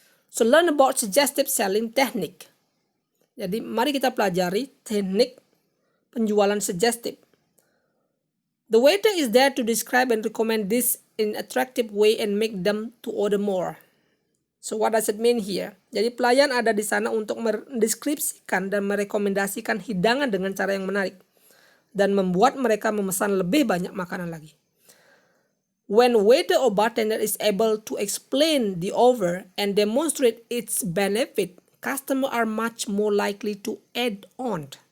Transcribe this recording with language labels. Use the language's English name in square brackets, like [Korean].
[English] So learn about suggestive selling technique. [Indonesian] Jadi mari kita pelajari teknik penjualan suggestive. [English] The waiter is there to describe and recommend this in attractive way and make them to order more. So what does it mean here? [Indonesian] Jadi pelayan ada di sana untuk mendeskripsikan dan merekomendasikan hidangan dengan cara yang menarik dan membuat mereka memesan lebih banyak makanan lagi. [English] When waiter or bartender is able to explain the offer and demonstrate its benefit, customers are much more likely to add on.